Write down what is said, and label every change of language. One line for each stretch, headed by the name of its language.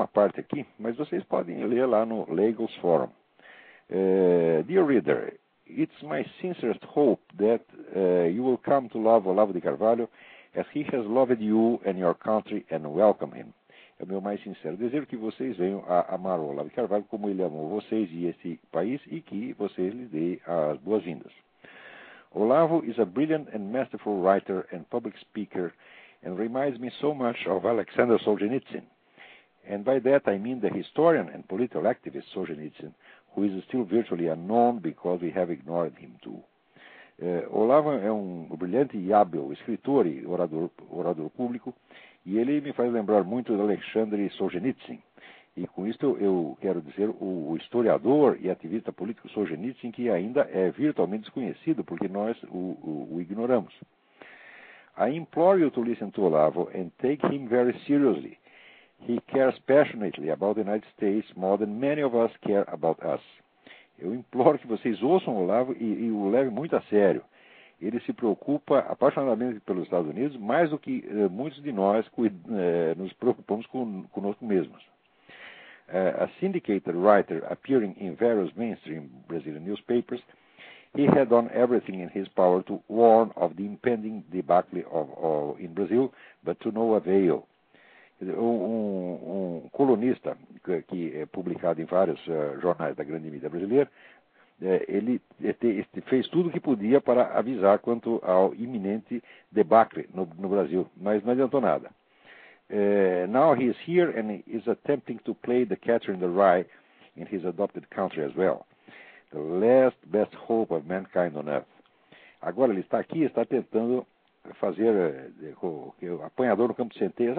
Portuguese: parte aqui, mas vocês podem ler lá no Legal's Forum.
English: Dear reader, it's my sincerest hope that you will come to love Olavo de Carvalho as he has loved you and your country and welcome him.
Portuguese: É o meu mais sincero desejo que vocês venham a amar o Olavo de Carvalho como ele amou vocês e esse país e que vocês lhe deem as boas-vindas.
English: Olavo is a brilliant and masterful writer and public speaker and reminds me so much of Alexander Solzhenitsyn. And by that I mean the historian and political activist Solzhenitsyn, who is still virtually unknown because we have ignored him too.
Portuguese: Olavo é um brilhante e hábil escritor e orador público, e ele me faz lembrar muito de Alexandre Solzhenitsyn. E com isso eu quero dizer o historiador e ativista político Solzhenitsyn, que ainda é virtualmente desconhecido, porque nós o ignoramos.
English: I implore you to listen to Olavo and take him very seriously. He cares passionately about the United States more than many of us care about us.
Portuguese: Eu imploro que vocês ouçam o Olavo e o levem muito a sério. Ele se preocupa apaixonadamente pelos Estados Unidos, mais do que muitos de nós nos preocupamos conosco mesmos.
English: A syndicated writer appearing in various mainstream Brazilian newspapers, he had done everything in his power to warn of the impending debacle in Brazil, but to no avail.
Portuguese: Um colunista que é publicado em vários jornais da grande mídia brasileira, ele fez tudo o que podia para avisar quanto ao iminente debacle no Brasil, mas não adiantou nada.
English: Now he is here and is attempting to play the catcher in the rye in his adopted country as well, the last best hope of mankind on earth.
Portuguese: Agora ele está aqui e está tentando fazer o apanhador no campo de centeio.